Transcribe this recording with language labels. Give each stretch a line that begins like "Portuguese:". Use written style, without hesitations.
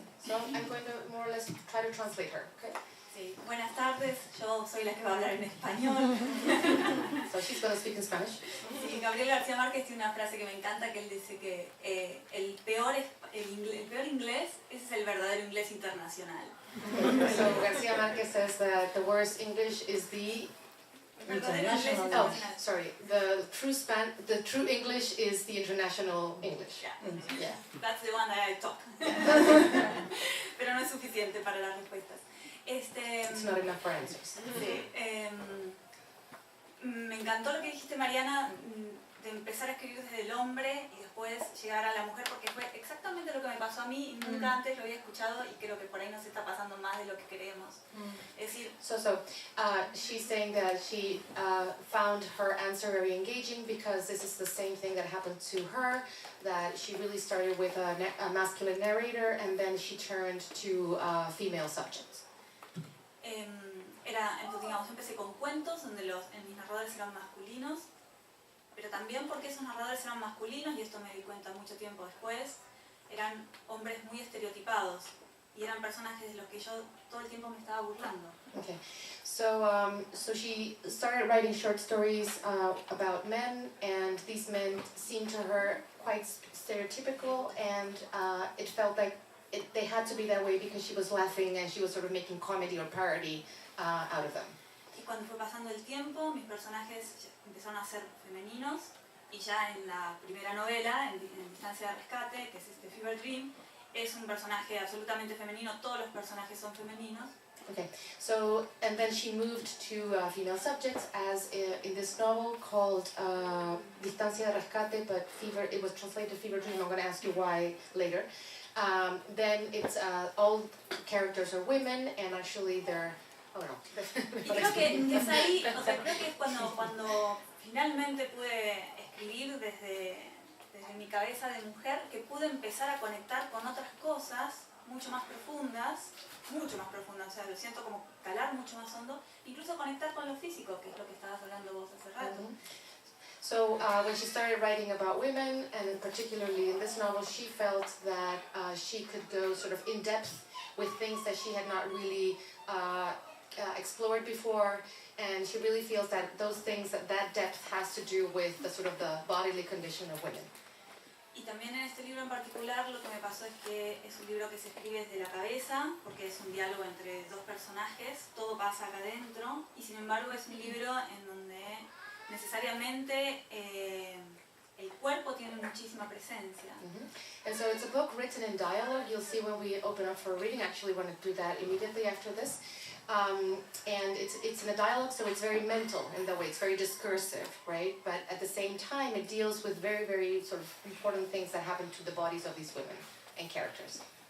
English: So I'm going to more or less try to translate her, okay?
Spanish: Sí, buenas tardes, yo soy la que va a hablar en español.
English: So she's going to speak in Spanish.
Spanish: Sí, Gabriel García Márquez tiene una frase que me encanta, que él dice que el peor inglés, ese es el verdadero inglés internacional.
English: So García Márquez says that the worst English is the International. sorry. The true English is the international English. Yeah. Yeah. That's the one that I talk.
Spanish: Pero no es suficiente para las respuestas.
English: It's not enough for answers.
Spanish: Sí, me encantó lo que dijiste, Mariana, de empezar a escribir desde el hombre y después llegar a la mujer, porque fue exactamente lo que me pasó a mí y nunca antes lo había escuchado y creo que por ahí nos está pasando más de lo que creemos. Es decir,
English: she's saying that she found her answer very engaging because this is the same thing that happened to her, that she really started with a masculine narrator and then she turned to female subjects.
Spanish: Entonces, digamos, empecé con cuentos donde mis narradores eran masculinos, pero también porque esos narradores eran masculinos, y esto me di cuenta mucho tiempo después, eran hombres muy estereotipados y eran personajes de los que yo todo el tiempo me estaba burlando.
English: Okay, so she started writing short stories about men, and these men seemed to her quite stereotypical, and it felt like they had to be that way because she was laughing and she was sort of making comedy or parody out of them.
Spanish: Y cuando fue pasando el tiempo, mis personajes empezaron a ser femeninos, y ya en la primera novela, en Distancia de Rescate, que es Fever Dream, es un personaje absolutamente femenino, todos los personajes son femeninos.
English: Okay, so, and then she moved to female subjects, as in this novel called Distancia de Rescate, but it was translated to Fever Dream. I'm going to ask you why later. Then it's all characters are women, and actually they're, oh no.
Spanish: Y creo que es ahí, o sea, creo que es cuando finalmente pude escribir desde mi cabeza de mujer, que pude empezar a conectar con otras cosas mucho más profundas, o sea, lo siento como calar mucho más hondo, incluso conectar con lo físico, que es lo que estabas hablando vos hace rato.
English: So when she started writing about women, and particularly in this novel, she felt that she could go sort of in depth with things that she had not really explored before, and she really feels that those things, that depth has to do with the sort of the bodily condition of women.
Spanish: Y también en este libro en particular lo que me pasó es que es un libro que se escribe desde la cabeza, porque es un diálogo entre dos personajes, todo pasa acá adentro, y sin embargo es un libro en donde necesariamente el cuerpo tiene muchísima presencia.
English: And so it's a book written in dialogue. You'll see when we open up for reading. Actually, want to do that immediately after this. And it's in a dialogue, so it's very mental in that way. It's very discursive, right? But at the same time, it deals with very, very sort of important things that happen to the bodies of these women and characters.